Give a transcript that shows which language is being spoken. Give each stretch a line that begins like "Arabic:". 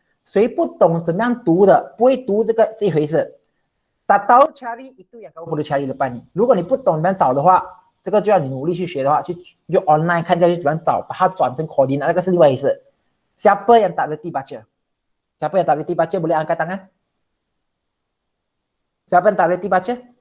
Chinese: 谁不懂怎么样读的，不会读这个是一回事。
Malay: tak tahu cari itu yang kamu perlu cari depan ni.
Chinese: 如果你不懂怎么样找的话，这个就要你努力去学的话，就 online 看下去怎么样找，把它转成 coordinate 那个是另外一回事。
Malay: Siapa yang tak berhenti baca? Siapa yang tak berhenti baca boleh angkat tangan? Siapa yang tak berhenti baca?